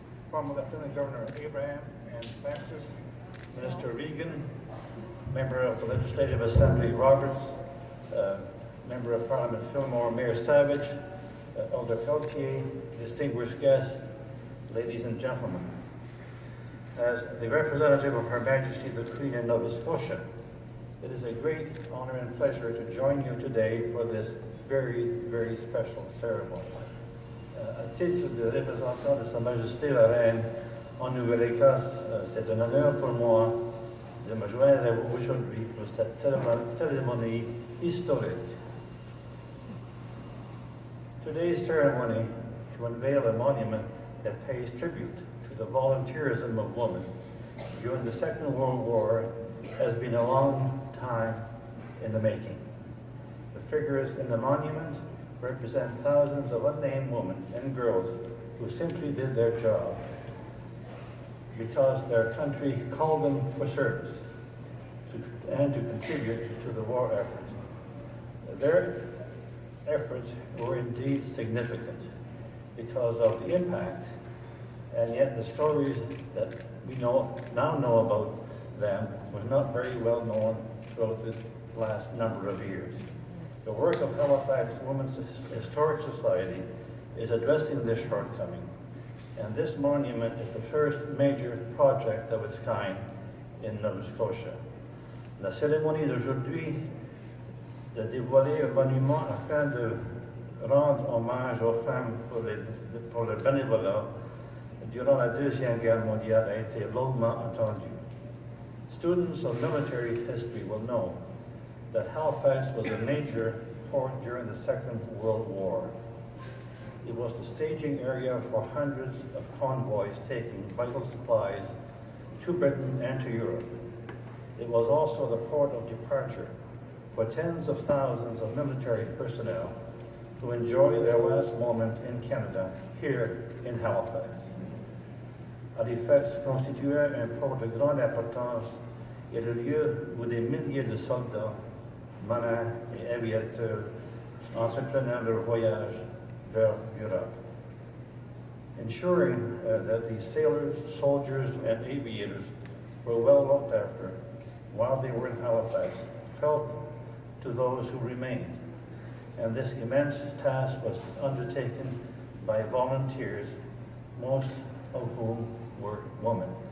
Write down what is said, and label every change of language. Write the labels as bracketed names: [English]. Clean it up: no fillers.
[English] Former Lieutenant Governor Abraham and Francis, Minister Regan, Member of the Legislative Assembly Roberts, Member of Parliament Fillmore, Mayor Savage, Elder Peltier, distinguished guests, ladies and gentlemen. As the representative of Her Majesty the Queen in Nova Scotia, it is a great honor and pleasure to join you today for this very, very special ceremony. [French] À titre de représentant de Sa Majesté la Reine en Nouvelle-Écosse, c'est un honneur pour moi de me joindre à vous aujourd'hui pour cette cérémonie historique. [English] Today's ceremony to unveil a monument that pays tribute to the volunteerism of women during the Second World War has been a long time in the making. The figures in the monument represent thousands of unnamed women and girls who simply did their job because their country called them for service and to contribute to the war effort. Their efforts were indeed significant because of the impact, and yet the stories that we now know about them was not very well known throughout the last number of years. The work of Halifax Women's Historic Society is addressing this shortcoming, and this monument is the first major project of its kind in Nova Scotia. [French] La cérémonie d'aujourd'hui de dévoiler un monument afin de rendre hommage aux femmes pour le bénévolat durant la Deuxième Guerre mondiale a été longuement attendue. [English] Students of military history will know that Halifax was a major port during the Second World War. It was the staging area for hundreds of convoys taking vital supplies to Britain and to Europe. It was also the port of departure for tens of thousands of military personnel who enjoy their last moment in Canada, here in Halifax. [French] Halifax constituait un port de grande importance et le lieu où des milliers de soldats, marins et aviateurs entreprenaient leur voyage vers Europe. [English] Ensuring that the sailors, soldiers, and aviators were well looked after while they were in Halifax felt to those who remained. And this immense task was undertaken by volunteers, most of whom were women.